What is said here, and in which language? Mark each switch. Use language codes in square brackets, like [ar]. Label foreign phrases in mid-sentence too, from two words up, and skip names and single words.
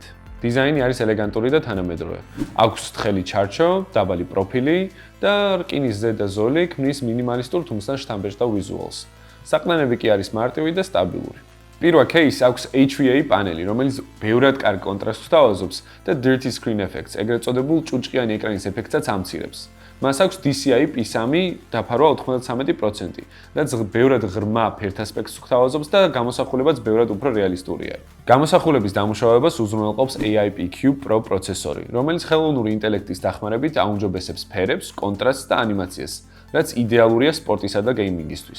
[ka] დიზაინი არის ელეგანტური და თანამედროვე. აქვს თხელი ჩარჩო, დაბალი პროფილი და რკინის ზედა ზოლი ქმნის მინიმალისტურ თუმცა შთამბეჭდა ვიზუალს. საყრდენები კი არის მარტივი და სტაბილური. P8K-ის აქვს HVA პანელი, რომელიც ბევრად კარგ კონტრასტს გვთავაზობს და [en] dirty screen effects, [ka] ეგრეთ წოდებულ ჭუჭყიანი ეკრანის ეფექტსაც ამცირებს. მას აქვს DCI P3 დაფარვა 93%, რაც ბევრად ღრმა ფერთასპექტს გვთავაზობს და გამოსახულებაც ბევრად უფრო რეალისტურია. გამოსახულების დამუშავებას უზრუნველყოფს AIPQ Pro პროცესორი, რომელიც ხელოვნური ინტელექტის დახმარებით აუმჯობესებს ფერებს, კონტრასტს და ანიმაციას, რაც იდეალურია სპორტისა და გეიმინგისთვის.